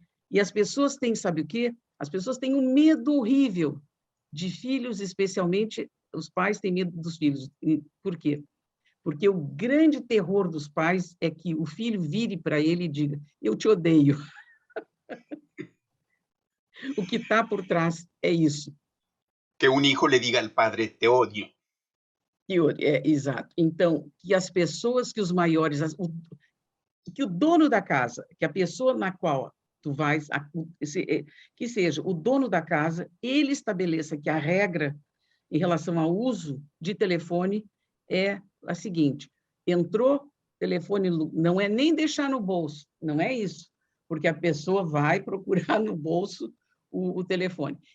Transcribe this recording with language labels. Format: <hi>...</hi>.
<pt>E as pessoas têm, sabe o quê? As pessoas têm um medo horrível de filhos, especialmente os pais têm medo dos filhos. E por quê? Porque o grande terror dos pais é que o filho vire para ele e diga: eu te odeio. O que está por trás é isso.</pt> <es>Que un hijo le diga al padre, te odio.</es> <pt>Exato. Então, que as pessoas, que os maiores, que o dono da casa, que a pessoa na qual tu vais, que seja o dono da casa, ele estabeleça que a regra em relação ao uso de telefone é a seguinte: entrou, telefone não é nem deixar no bolso, não é isso, porque a pessoa vai procurar no bolso o telefone.</pt>